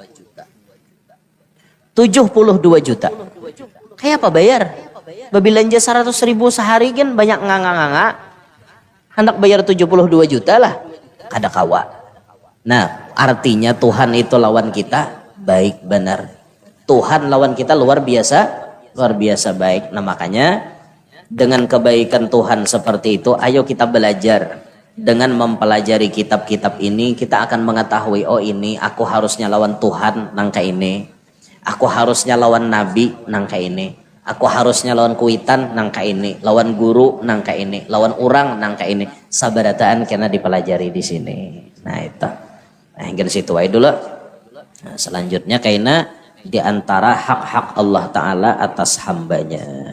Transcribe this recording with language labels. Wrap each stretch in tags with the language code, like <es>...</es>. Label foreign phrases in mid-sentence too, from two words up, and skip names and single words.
<bjn>72 juta. Kayak apa bayar? Babelanja 100.000 sehari kan banyak nganga-nganga. Hendak bayar 72 juta lah. Kada kawa. Nah, artinya Tuhan itu lawan kita baik benar. Tuhan lawan kita luar biasa baik.</bjn> <id>Nah, makanya dengan kebaikan Tuhan seperti itu, ayo kita belajar. Dengan mempelajari kitab-kitab ini, kita akan mengetahui,</id> <bjn>oh ini aku harusnya lawan Tuhan nangka ini. Aku harusnya lawan Nabi nangka ini. Aku harusnya lawan kuitan nangka ini, lawan guru nangka ini, lawan orang nangka ini. Sabarataan karena dipelajari di sini. Nah itu. Nah hingga situ aja dulu. Nah, selanjutnya kaina di antara hak-hak Allah Ta'ala atas hambanya.</bjn>